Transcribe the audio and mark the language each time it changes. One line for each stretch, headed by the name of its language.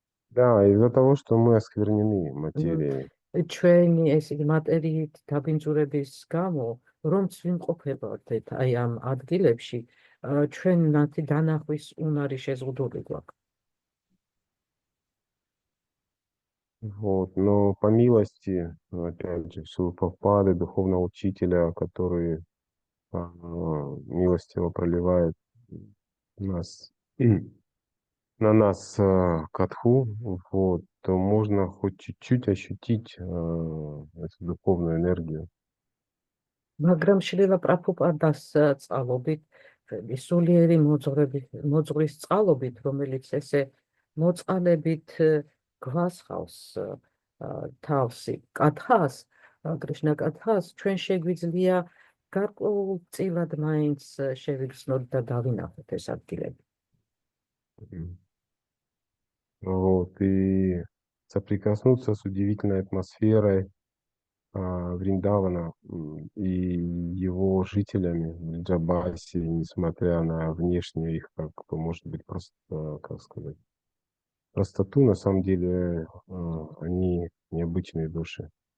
Russian: Да, из-за того, что мы осквернены материей.
Georgian: ჩვენი ეს იგი მატერიით დაბინძურების გამო, რომც ვიმყოფებოდეთ აი ამ ადგილებში, ჩვენ მათი დანახვის უნარი შეზღუდული გვაქვს.
Russian: Вот, но по милости, опять же, Шилпрапады, духовного учителя, который милостиво проливает нас, на нас катху, вот, то можно хоть чуть-чуть ощутить эту духовную энергию.
Georgian: მაგრამ შრილა პრაბჰუპადას წყალობით, სულიერი მოძღვრის წყალობით, რომელიც ესე მოწყალებით გვასხავს თავსი კათას, კრიშნა კათას, ჩვენ შეგვიძლია გარკვეულწილად მაინც შევიგრძნოთ და დავინახოთ ეს ადგილები.
Russian: Вот, и соприкоснуться с удивительной атмосферой Вриндавана и его жителями в Джабасе, несмотря на внешнюю их, как бы, может быть, просто, как сказать, простоту, на самом деле они необычные души.